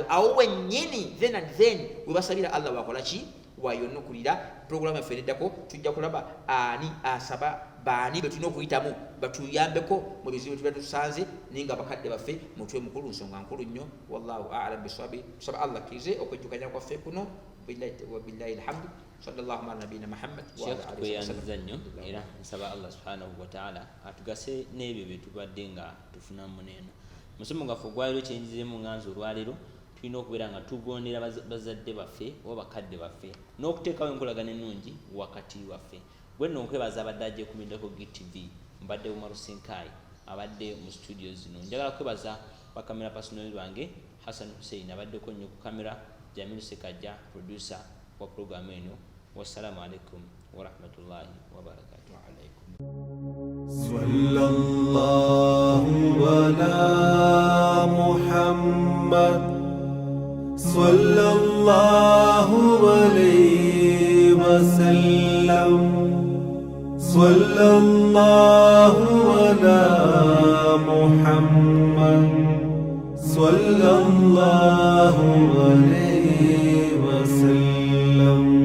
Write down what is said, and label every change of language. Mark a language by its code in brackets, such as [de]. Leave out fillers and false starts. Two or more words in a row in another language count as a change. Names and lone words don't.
[lg] Awo wennyini then bwe basabira Allah wakola ki, wayonokulira. Programu yaffe eddako tujja kulaba ani asaba baani be tulina okuyitamu batuyambeko mu bizibu tuba tusanze naye nga bakadde baffe mutwe mukulu, nsonga nkulu nnyo. [ar] والله أعلم بالصواب. [lg] Tusaba Allah kize okwejjukanya kwaffe kuno. [ar] وبالله الحمد. صلى الله على نبينا محمد وعلى آله وسلم. [lg] Era nsaba Allah [ar] سبحانه وتعالى [lg] atugase n'ebyo bye tubadde nga tufunamu neno. Musomo gaffe gwaliro kyenjizemu nganzo olwaliro tulina okubeera nga tugondera bazadde baffe oba bakadde baffe n'okuteekawo enkolagana ennungi wakati waffe. Gwe nno nkwebaza abadde ajja kumindako GTV, mbadde Umaru Sinkai abadde mu studio zino. Njagala kwebaza bakamera personal bange Hassan Hussein abaddeko nnyo ku kamera, Jamil Sekajja producer wa programu eno. [ar] والسلام عليكم ورحمة الله وبركاته. صلى الله على محمد صلى الله عليه وسلم صلى الله على محمد صلى الله عليه وسلم